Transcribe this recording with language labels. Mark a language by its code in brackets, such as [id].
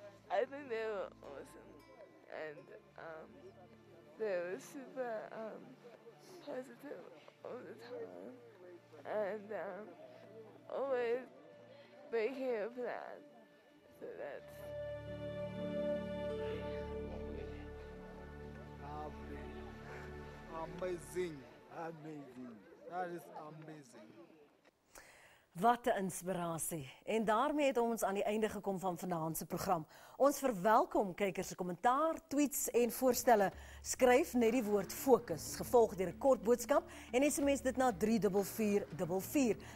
[en] I think they were awesome, and they were super positive all the time, and always making a plan. So that's amazing. That is amazing. [af] Wat 'n inspirasie. En daarmee het ons aan die einde gekom van vanaand se program. Ons verwelkom kykers se kommentaar, tweets en voorstelle. Skryf net die woord fokus, gevolg deur 'n kort boodskap en SMS dit na 34444.